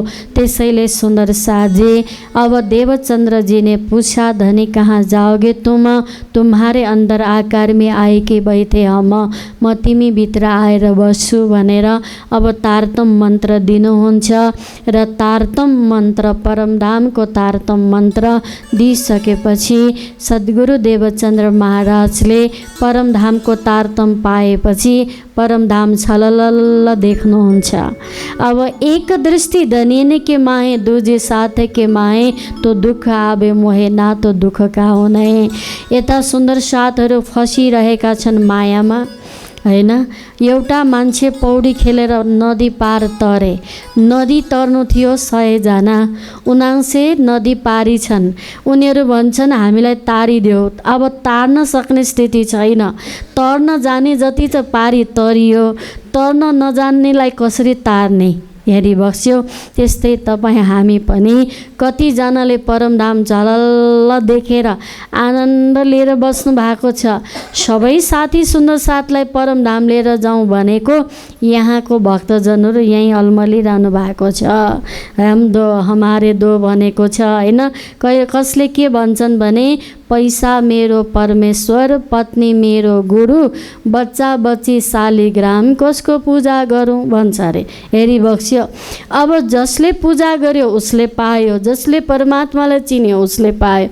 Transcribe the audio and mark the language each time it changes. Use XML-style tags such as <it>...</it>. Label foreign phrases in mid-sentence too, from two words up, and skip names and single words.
<ne>त्यसैले सुन्दर साजी,</ne> <hi>अब देवचन्द्र जी ने पूछा, धनी कहाँ जाओगे तुम, तुम्हारे अंदर आकार में आए के बैठे हम,</hi> <ne>म तिमी भित्र आएर बस्छु भनेर अब तारतम मन्त्र दिनुहुन्छ। र तारतम मन्त्र, परमधामको तारतम मन्त्र दिइसकेपछि सद्गुरु देवचन्द्र महाराजले परमधामको तारतम पाएपछि परमधाम छललल देख्नुहुन्छ।</ne> <hi>अब एक दृष्टि धनिने के माहे, दूजे साथ के माहे, तो दुःख आवे मोहे ना तो दुःख का हुने।</hi> <ne>यता सुन्दर साथहरू फसिरहेका छन् मायामा हैन। एउटा मान्छे पौडी खेलेर नदी पार तरे, नदी तर्नु थियो 100 जना, 79 नदी पारी छन्। उनीहरू भन्छन् हामीलाई तारिदेऊ। अब तार्न सक्ने स्थिति छैन, तर्न जाने जति त पारी तरियो, तर्न नजान्नेलाई कसरी तार्ने हेरी बस्यो। त्यस्तै तपाईँ हामी पनि कतिजनाले परमधाम झलल्ल देखेर आनन्द लिएर बस्नु भएको छ। सबै साथी सुन्दर साथलाई परमधाम लिएर जाउँ भनेको यहाँको भक्तजनहरू यहीँ अल्मलिरहनु भएको छ।</ne> <hi>हम दो हमारे दो</hi> <ne>भनेको छ हैन। कसले के भन्छन् भने पैसा मेरो परमेश्वर, पत्नी मेरो गुरु, बच्चा बच्ची शालिग्राम कसको पूजा गरौँ भन्छ अरे। हेरी बक्स्यो। अब जसले पूजा गर्यो उसले पायो, जसले परमात्मालाई चिन्यो उसले पायो।</ne>